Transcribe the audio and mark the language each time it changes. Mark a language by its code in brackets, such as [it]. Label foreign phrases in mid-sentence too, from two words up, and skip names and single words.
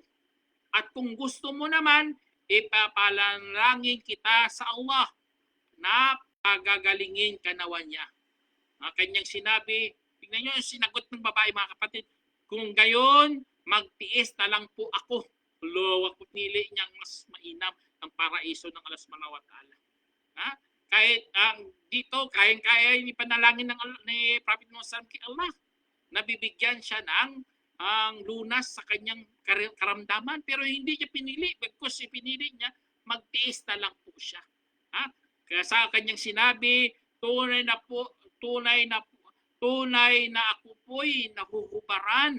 [tl] At kung gusto mo naman, ipapalanalangin kita sa Allah na pagagalingin ka nawa niya. Kanyang sinabi, tignan nyo yung sinagot ng babae mga kapatid, kung gayon, magtiis na lang po ako. Lawak po nili niyang mas mainam ang paraiso ng Allah [ar] سبحانه وتعالى. [tl] Kahit dito, kayang-kaya yung panalangin ni Prophet Muhammad kay Allah. Nabibigyan siya ng lunas sa kanyang karamdaman, pero hindi niya pinili. Because pinili niya, magtiis na lang po siya. Kaya sa kanyang sinabi, tunay na ako po'y nahuhubaran.